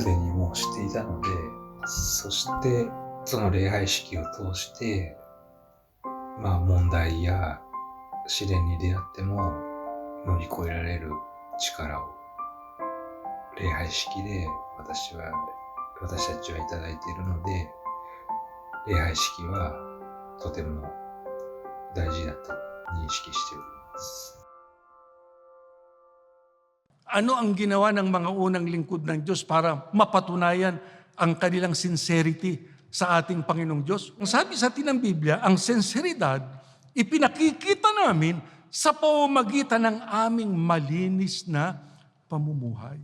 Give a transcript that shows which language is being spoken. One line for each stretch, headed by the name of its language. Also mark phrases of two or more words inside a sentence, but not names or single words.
Japanese: でにもう知っていたので、そしてその礼拝式を通して問題や試練に出会っても乗り越えられる力を礼拝式で私たちはいただいているので、礼拝式はとても大事だと認識しております。
Filipino: Ano ang ginawa ng mga unang lingkod ng Diyos para mapatunayan ang kanilang sincerity sa ating Panginoong Diyos? Ang sabi sa atin ng Biblia, ang sinseridad ipinakikita namin sa pamamagitan ng aming malinis na pamumuhay.